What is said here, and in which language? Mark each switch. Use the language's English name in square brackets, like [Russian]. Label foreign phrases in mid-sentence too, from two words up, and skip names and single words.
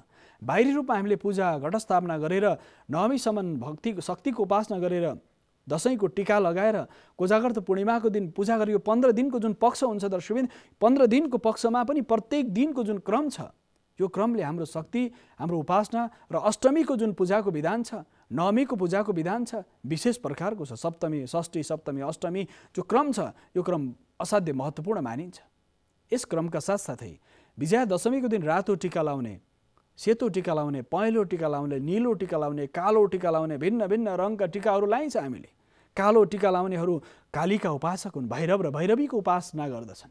[Nepali] बाहिरी रूपमा हामीले पूजा घटस्थापना गरेर नवमीसम्म शक्तिको उपासना गरेर दशैँको टीका लगाएर कोजागर्त पूर्णिमाको दिन पूजा गरेर यो 15 दिनको जुन पक्ष हुन्छ दर्शकबिन, 15 दिनको पक्षमा पनि प्रत्येक दिनको जुन क्रम छ यो क्रमले हाम्रो शक्ति, हाम्रो उपासना र अष्टमीको जुन पूजाको विधान छ, नवमीको पूजाको विधान छ, विशेष प्रकारको छ। सप्तमी, षष्ठी, सप्तमी, अष्टमी जो क्रम छ यो क्रम असाध्य महत्त्वपूर्ण मानिन्छ। यस क्रमका साथसाथै विजया दशमीको दिन रातो टीका लाउने, सेतो टीका लाउने, पहेँलो टीका लाउने, नीलो टीका लाउने, कालो टीका लाउने, भिन्न भिन्न रङका टीकाहरू लाइन्छ। हामीले कालो टीका लाउनेहरू कालीका उपासक हुन्, भैरव र भैरवीको उपासना गर्दछन्।